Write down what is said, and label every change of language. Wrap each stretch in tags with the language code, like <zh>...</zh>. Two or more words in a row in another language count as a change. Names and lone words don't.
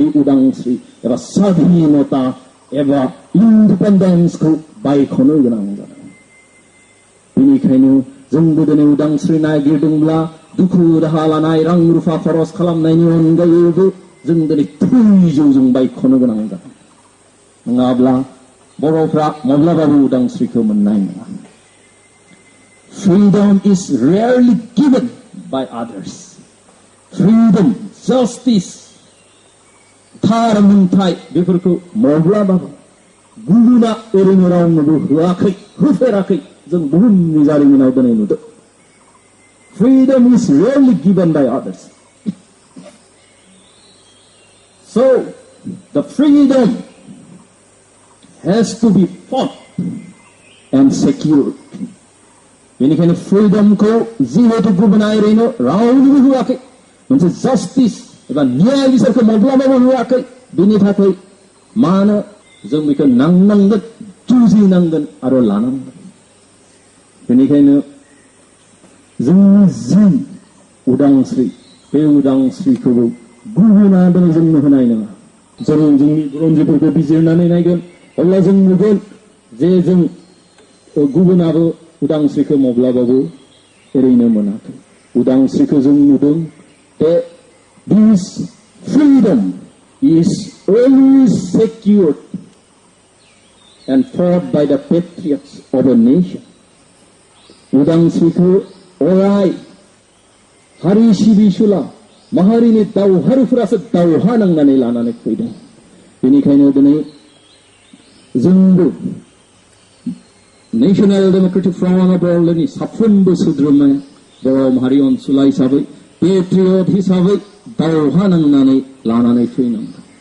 <brx>उदांस्रि एबा स्वाधीनता एबा इन्डिपेन्डेन्सखौ बायख'नो गोनां जादों बेनिखायनो जोंबो दिनै उदांस्रि नागिरदोंब्ला दुखु दाहा लानाय रां रुफा खरस खालामनायनि अनगायैबो जों दिनै थैजिउजों बायख'नो गोनां जादों नङाब्ला बर'फ्रा माब्लाबाबो उदांस्रिखौ मोननाय नङा</brx> <en>Freedom is rarely given by others. Freedom, justice,</en> <brx>थार मोनथाय बेफोरखौ माब्लाबाबो गुबुना ओरैनो रावनोबो होआखै होफेराखै जों बुहुमनि जारिमिनाव दिनै नुदों</brx> <en>Freedom is rarely given by others. So, the freedom has to be fought and secured.</en> <brx>बेनिखायनो फ्रीडमखौ जिहेतु गुबुना ओरैनो रावनोबो होआखै मोनसे जस्टिस एबा न्याय बिसारखौ माब्लाबाबो होआखै बिनि थाखाय मानो जों बेखौ नांनांगोन जुजिनांगोन आरो लानांगोन बेनिखायनो जोंनि जि उदांस्रि बे उदांस्रिखौबो गुबुना दिनै जोंनो होनाय नङा जों जोंनि बुरन्जिफोरखौ बिजिरनानै नायगोन अब्ला जों नुगोन जे जों गुबुनाबो उदांस्रिखौ माब्लाबाबो ओरैनो मोनाखै उदांस्रिखौ जों नुदों</brx> <en>that this freedom is always secured and fought by the patriots of a nation</en> <brx>उदांस्रिखौ अराय हारि सिबिसुला माहारिनि दावहारुफोरासो दावहा नांनानै लानानै फैदों बेनिखायनो दिनै जोंबो नेशनल डेमोक्रेटिक फ्रन्ट अफ बर'लेण्डनि साफ्रोमबो सोद्रोमाया बर' माहारि अनसुला हिसाबै पेट्रियट हिसाबै दावहा नांनानै लानानै फैनांगौ</brx>